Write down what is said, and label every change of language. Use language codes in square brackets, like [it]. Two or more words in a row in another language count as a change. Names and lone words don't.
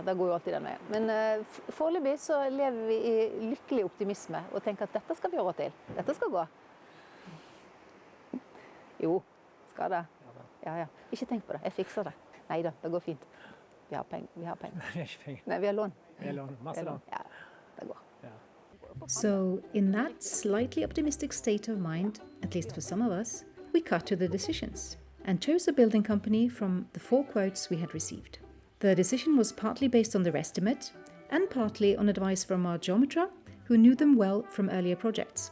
[no] Det går jo alltid den veien. Men foreløpig så lever vi i lykkelig optimisme og tenker at dette skal vi ha råd til. Dette skal gå. Jo, skal det. Ja. Ikke tenk på det, jeg fikser det. Neida, det går fint. Vi har penger. Vi har ikke penger. Nei, vi har lån. Masse lån. Ja, det går. [en] So, in that slightly optimistic state of mind, at least for some of us, we cut to the decisions and chose a building company from the 4 quotes we had received. The decision was partly based on their estimate and partly on advice from our geometra, who knew them well from earlier projects.